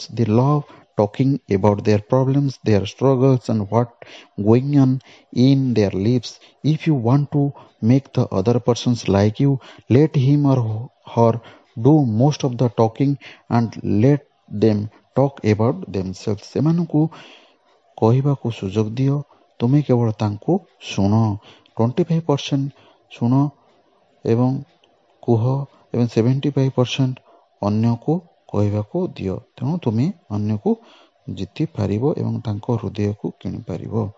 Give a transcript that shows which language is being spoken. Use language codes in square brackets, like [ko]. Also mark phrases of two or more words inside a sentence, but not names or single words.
[en] They love talking about their problems, their struggles, and what going on in their lives. If you want to make the other persons like you, let him or her do most of the talking and let them talk about themselves. [or] ସେମାନଙ୍କୁ କହିବାକୁ ସୁଯୋଗ ଦିଅ, ତୁମେ କେବଳ ତାଙ୍କୁ ଶୁଣ। 25% ଶୁଣ ଏବଂ କୁହ ଏବଂ 75% ଅନ୍ୟକୁ କହିବାକୁ ଦିଅ। ତେଣୁ ତୁମେ ଅନ୍ୟକୁ ଜିତି ପାରିବ ଏବଂ ତାଙ୍କ ହୃଦୟକୁ କିଣିପାରିବ।